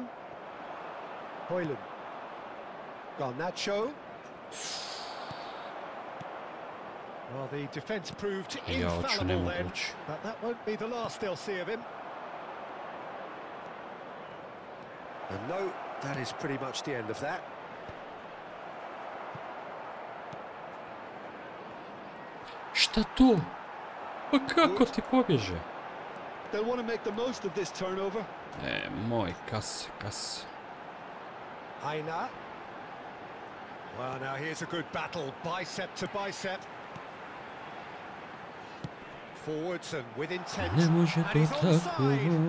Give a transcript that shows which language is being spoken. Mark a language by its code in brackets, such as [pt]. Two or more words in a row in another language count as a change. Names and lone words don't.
[en] Hoyland. Garnacho. Well, the defence proved infallible then, but that won't be the last they'll see of him. And no, that is pretty much the end of that. [bs] Šta to? Pa kako ti pobježe? [en] They'll want to make the most of this turnover. Moj, kas. Aina. Well, now here's a good battle, bicep to bicep. Forwards and with intent, and he's onside.